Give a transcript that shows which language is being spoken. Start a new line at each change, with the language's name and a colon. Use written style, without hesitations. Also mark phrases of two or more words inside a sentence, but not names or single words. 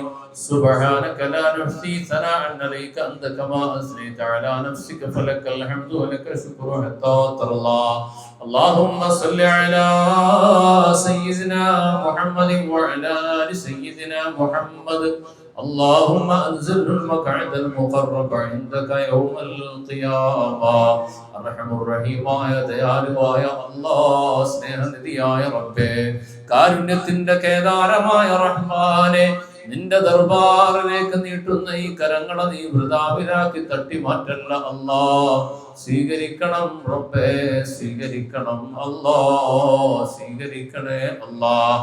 Arabic: سبحانك لا نحصي ثناء عليك أنت كما أثنيت على نفسك فلك الحمد ولك الشكر حتى ترضى. اللهم صل على سيدنا محمد وعلى آل سيدنا محمد. اللهم أنزل المقعد المقرب عندك يوم القيامة. الرحم الرحيم يا
Malayalam: ദയാലുവായ അല്ലാഹ്, സ്നേഹനിധിയായ റബ്ബേ, കാരുണ്യത്തിന്റെ കേദാരമായ റഹ്മാനെ, നിന്റെ ദർബാറിലേക്ക് നീട്ടുന്ന ഈ കരങ്ങളെ നീ വൃഥാവിലാക്കി തട്ടി മാറ്റല്ല അല്ലാഹ്. സ്വീകരിക്കണം റബ്ബേ, സ്വീകരിക്കണം അല്ലാഹ്, സ്വീകരിക്കണേ അല്ലാഹ്.